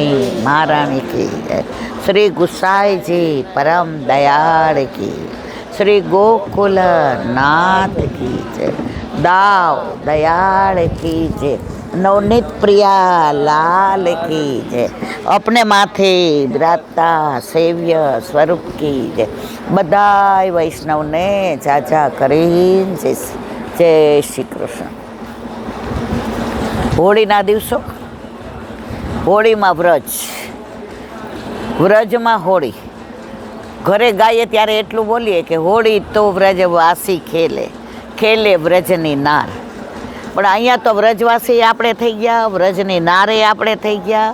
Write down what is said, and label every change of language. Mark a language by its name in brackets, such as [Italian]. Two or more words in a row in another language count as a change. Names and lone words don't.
[Hindi] महारानी की जय, श्री गुसाई जी परम दयाल की, श्री गोकुल नाथ की जय, दाव दयाल की जय, नवनीत प्रिया लाल की जय, अपने माथे बिराजता सेव्य स्वरूप की जय, [Gujarati] બધાય વૈષ્ણવ ને જાજા કરીને [Hindi] जय श्री कृष्ण। [Gujarati] હોળીના દિવસો, હોળીમાં વ્રજમાં હોળી. ઘરે ગાઈએ ત્યારે એટલું બોલીએ કે હોળી તો વ્રજવાસી ખેલે, ખેલે વ્રજની નાર. પણ અહીંયા તો વ્રજવાસી આપણે થઈ ગયા, વ્રજની નારે આપણે થઈ ગયા.